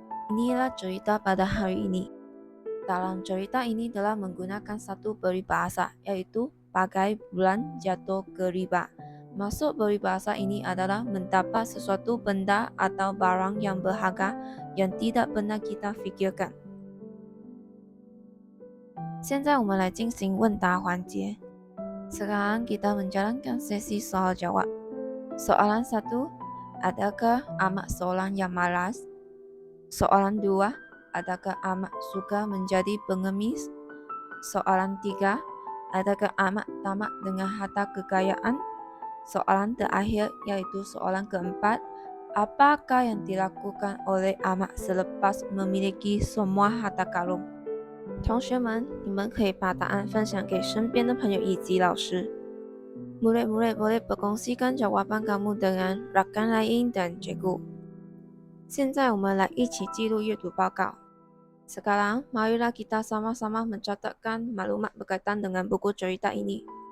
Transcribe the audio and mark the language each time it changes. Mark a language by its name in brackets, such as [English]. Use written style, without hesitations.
[Malay] Inilah cerita pada hari ini. Dalam cerita ini telah menggunakan satu peribahasa, yaitu bagai bulan jatuh ke riba. Maksud peribahasa ini adalah mendapat sesuatu benda atau barang yang berharga yang tidak pernah kita fikirkan. [Chinese] 现在我们来进行问答环节。 [Malay] Sekarang kita menjalankan sesi soal jawab. Soalan 1, adakah Ahmad seorang yang malas? Soalan 2, adakah Ahmad suka menjadi pengemis? Soalan 3, adakah Ahmad tamak dengan harta kekayaan? Soalan terakhir yaitu soalan keempat, apakah yang dilakukan oleh Ahmad selepas memiliki semua harta karun? [Chinese] 同学们，你们可以把答案分享给身边的朋友以及老师。 [Malay] Murid-murid boleh berkongsikan jawaban kamu dengan rakan lain dan cikgu. [Chinese] 现在我们来一起记录阅读报告。 [Malay] Sekarang, marilah kita sama-sama mencatatkan maklumat berkaitan dengan buku cerita ini.